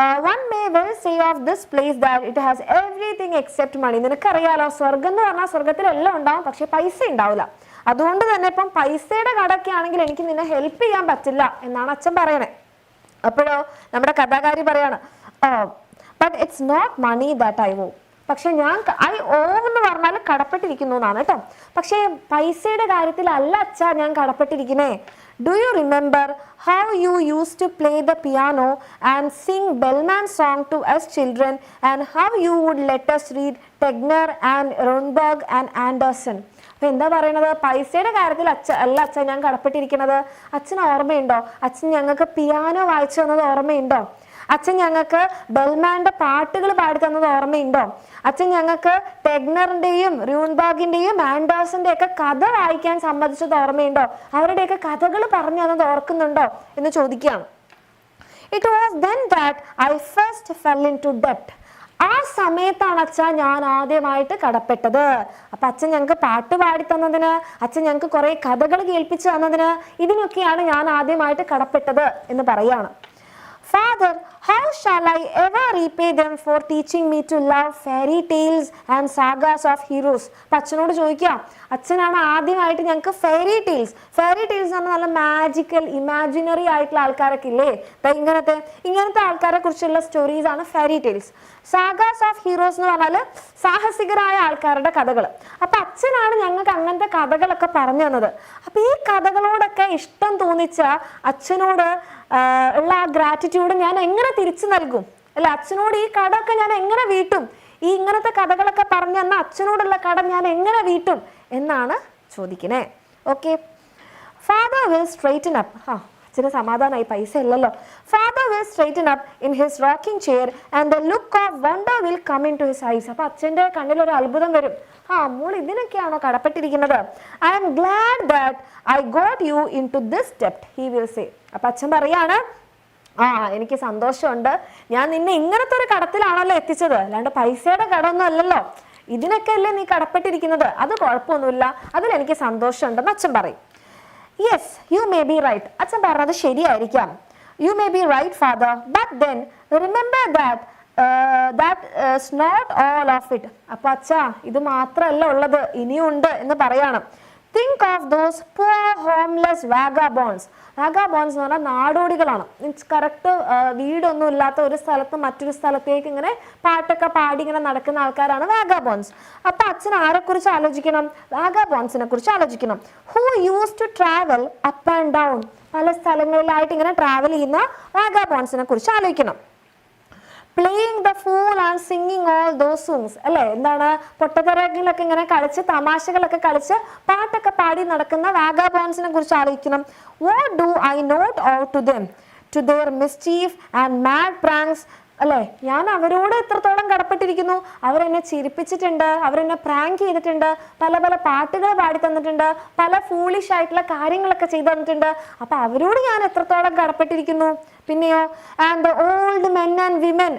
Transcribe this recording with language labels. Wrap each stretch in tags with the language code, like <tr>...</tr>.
<en>One may well say of this place that it has everything except money.</en> <ml>നിനക്കറിയാലോ, സ്വർഗം എന്ന് പറഞ്ഞാൽ സ്വർഗത്തിൽ എല്ലാം ഉണ്ടാവും, പക്ഷെ പൈസ ഉണ്ടാവില്ല. അതുകൊണ്ട് തന്നെ ഇപ്പം പൈസയുടെ കടക്കെ ആണെങ്കിൽ എനിക്ക് നിന്നെ ഹെൽപ്പ് ചെയ്യാൻ പറ്റില്ല എന്നാണ് അച്ഛൻ പറയണേ. അപ്പോഴോ നമ്മുടെ കഥാകാരി പറയാണ്,</ml> <en>But it's not money that I owe.</en> <ml>പക്ഷെ ഞാൻ ഐ ഓ എന്ന് പറഞ്ഞാൽ കടപ്പെട്ടിരിക്കുന്നു എന്നാണ് കേട്ടോ. പക്ഷേ പൈസയുടെ കാര്യത്തിൽ അല്ല അച്ഛാ ഞാൻ കടപ്പെട്ടിരിക്കുന്നേ.</ml> <en>Do you remember how you used to play the piano and sing Bellman's song to us children, and how you would let us read Tegner and Rundberg and Anderson?</en> <ml>അപ്പൊ എന്താ പറയണത്, പൈസയുടെ കാര്യത്തിൽ അല്ല അച്ഛൻ ഞാൻ കടപ്പെട്ടിരിക്കുന്നത്. അച്ഛന് ഓർമ്മയുണ്ടോ, അച്ഛൻ ഞങ്ങൾക്ക് പിയാനോ വായിച്ചു തന്നത് ഓർമ്മയുണ്ടോ, അച്ഛൻ ഞങ്ങൾക്ക് ബെൽമാന്റെ പാട്ടുകൾ പാടി തന്നത് ഓർമ്മയുണ്ടോ, അച്ഛൻ ഞങ്ങൾക്ക് ടെഗ്നറിന്റെയും റൂൺബാഗിന്റെയും ആൻഡേഴ്സന്റെ ഒക്കെ കഥ വായിക്കാൻ സമ്മതിച്ചത് ഓർമ്മയുണ്ടോ, അവരുടെയൊക്കെ കഥകൾ പറഞ്ഞു തന്നത് ഓർക്കുന്നുണ്ടോ എന്ന് ചോദിക്കുകയാണ്.</ml> <en>It was then that I first fell into debt.</en> <ml>ആ സമയത്താണ് അച്ഛാ ഞാൻ ആദ്യമായിട്ട് കടപ്പെട്ടത്. അപ്പൊ അച്ഛൻ ഞങ്ങൾക്ക് പാട്ട് പാടി തന്നതിന്, അച്ഛൻ ഞങ്ങൾക്ക് കുറെ കഥകൾ കേൾപ്പിച്ചു തന്നതിന്, ഇതിനൊക്കെയാണ് ഞാൻ ആദ്യമായിട്ട് കടപ്പെട്ടത് എന്ന് പറയാണ്.</ml> <en>Father, how shall I ever repay them for teaching me to love fairy tales and sagas of heroes?</en> <ml>അച്ഛനോട് ചോദിക്കാം, അച്ഛനാണ് ആദ്യമായിട്ട് ഞങ്ങൾക്ക് ഫെയറി ടേൽസ് എന്ന് പറഞ്ഞാൽ നല്ല മാജിക്കൽ ഇമാജിനറി ആയിട്ടുള്ള ആൾക്കാരൊക്കെ ഇല്ലേ, ഇങ്ങനത്തെ ആൾക്കാരെ കുറിച്ചുള്ള സ്റ്റോറീസ് ആണ് ഫെയറി ടേൽസ്. സാഗാസ് ഓഫ് ഹീറോസ് എന്ന് പറഞ്ഞാൽ സാഹസികരായ ആൾക്കാരുടെ കഥകൾ. അപ്പൊ അച്ഛനാണ് ഞങ്ങൾക്ക് അങ്ങനത്തെ കഥകളൊക്കെ പറഞ്ഞു തന്നത്. അപ്പൊ ഈ കഥകളോടൊക്കെ ഇഷ്ടം തോന്നിച്ച അച്ഛനോട് ഉള്ള ആ ഗ്രാറ്റിറ്റ്യൂഡ് ഞാൻ എങ്ങനെ തിരിച്ചു നൽകും, അല്ല അച്ഛനോട് ഈ കടമൊക്കെ ഞാൻ എങ്ങനെ വീട്ടും, ഈ ഇങ്ങനത്തെ കഥകളൊക്കെ പറഞ്ഞു തന്ന അച്ഛനോടുള്ള കടം ഞാൻ എങ്ങനെ വീട്ടും എന്നാണ് ചോദിക്കണേ.</ml> <en>Okay, father will straighten up.</en> <ml>അച്ഛന് സമാധാനമായി, പൈസ ഇല്ലല്ലോ.</ml> <en>Father will straighten up in his rocking chair and the look of wonder will come into his eyes.</en> <ml>അപ്പൊ അച്ഛൻ്റെ കണ്ണിൽ ഒരു അത്ഭുതം വരും. മോൾ ഇതിനൊക്കെയാണോ കടപ്പെട്ടിരിക്കുന്നത്?</ml> <en>I am glad that I got you into this debt, he will say.</en> <ml>അപ്പൊ അച്ഛൻ പറയാണ്, എനിക്ക് സന്തോഷമുണ്ട്, ഞാൻ നിന്നെ ഇങ്ങനത്തെ ഒരു കടത്തിലാണല്ലോ എത്തിച്ചത്, അല്ലാണ്ട് പൈസയുടെ കടമൊന്നും അല്ലല്ലോ, ഇതിനൊക്കെ അല്ലേ നീ കടപ്പെട്ടിരിക്കുന്നത്, അത് കുഴപ്പമൊന്നുമില്ല, അതിലെനിക്ക് സന്തോഷമുണ്ടെന്ന് അച്ഛൻ പറയും.</ml> <en>yes, you may be right,</en> <ml>അച്ഛൻ പറഞ്ഞത് ശരിയായിരിക്കാം.</ml> <en>You may be right father, but then remember that not all of it.</en> <ml>അപ്പൊ അച്ഛാ, ഇത് മാത്രമല്ല ഉള്ളത്, ഇനിയുണ്ട് എന്ന് പറയണം.</ml> <en>Think of those poor homeless vagabonds.</en> <ml>Vagabonds എന്ന് പറഞ്ഞാൽ നാടോടികളാണ്. മീൻസ് കറക്റ്റ് വീടൊന്നും ഇല്ലാത്ത ഒരു സ്ഥലത്ത് മറ്റൊരു സ്ഥലത്തേക്ക് ഇങ്ങനെ പാട്ടൊക്കെ പാടി ഇങ്ങനെ നടക്കുന്ന ആൾക്കാരാണ് വാഗാബോൺസ്. അപ്പൊ അച്ഛൻ ആരെ കുറിച്ച് ആലോചിക്കണം? വാഗാബോൺസിനെ കുറിച്ച് ആലോചിക്കണം.</ml> <en>Who used to travel up and down.</en> <ml>പല സ്ഥലങ്ങളിലായിട്ട് ഇങ്ങനെ ട്രാവൽ ചെയ്യുന്ന വാഗാബോൺസിനെ കുറിച്ച് ആലോചിക്കണം.</ml> <en>Playing the fool and singing all those songs.</en> <ml>അല്ലേ, എന്താണ്, പൊട്ടത്തരങ്ങളൊക്കെ ഇങ്ങനെ കളിച്ച് തമാശകളൊക്കെ കളിച്ച് പാട്ടൊക്കെ പാടി നടക്കുന്ന വാഗാബോൺസിനെ കുറിച്ച് ആലോചിക്കണം.</ml> <en>What do I note out to them, to their mischief and mad pranks.</en> <ml>അല്ലേ, ഞാൻ അവരോട് എത്രത്തോളം കടപ്പെട്ടിരിക്കുന്നു. അവരെന്നെ ചിരിപ്പിച്ചിട്ടുണ്ട്, അവരെന്നെ പ്രാങ്ക് ചെയ്തിട്ടുണ്ട്, പല പല പാട്ടുകൾ പാടി തന്നിട്ടുണ്ട്, പല ഫൂളിഷ് ആയിട്ടുള്ള കാര്യങ്ങളൊക്കെ ചെയ്തു തന്നിട്ടുണ്ട്. അപ്പൊ അവരോട് ഞാൻ എത്രത്തോളം കടപ്പെട്ടിരിക്കുന്നു. പിന്നെയോ,</ml> <en>And the old men and women.</en>